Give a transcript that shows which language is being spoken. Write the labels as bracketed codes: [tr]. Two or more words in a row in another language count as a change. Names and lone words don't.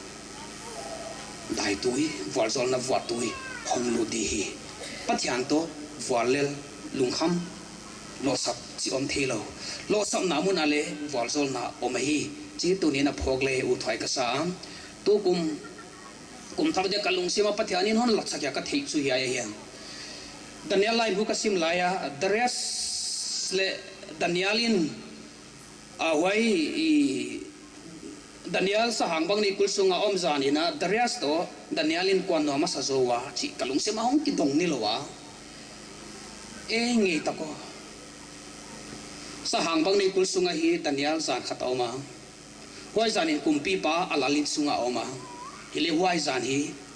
[pck] dai tui walzol na wa tui hong lu di hi pathian to walel lungkham lo sap chi om thelo lo sap na mun ale walzol na omahi chi tu ni na phok le u thoi ka sa tu kum thar de kalung sima pathianin hon laksa kya ka thei chu ya ya Daniel lai bu kasim laya Darius le Danielin awai Daniel sa hangbang ni kulsunga om zanina Darius to Danielin kwan no masazowa chi kalung sima hong kidong ni lowa ngi tako sa hangbang ni kulsunga hi Daniel zan khatoma huai zanin kumpi pa alalin sunga oma ile huai zan hi